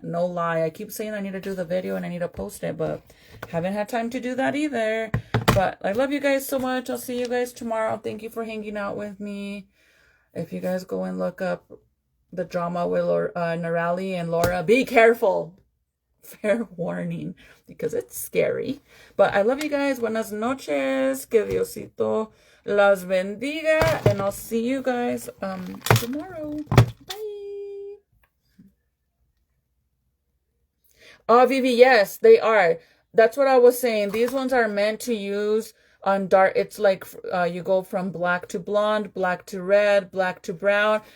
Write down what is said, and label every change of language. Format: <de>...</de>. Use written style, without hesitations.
<en>No lie. I keep saying I need to do the video and I need to post it, but haven't had time to do that either. But I love you guys so much. I'll see you guys tomorrow. Thank you for hanging out with me. If you guys go and look up the drama with Norali and Laura, be careful. Fair warning, because it's scary. But I love you guys.</en> <es>Buenas noches. Que Diosito las bendiga.</es> <en>And I'll see you guys tomorrow. Bye. Oh, Vivi, yes, they are. That's what I was saying. These ones are meant to use on dark. It's like you go from black to blonde, black to red, black to brown.</en>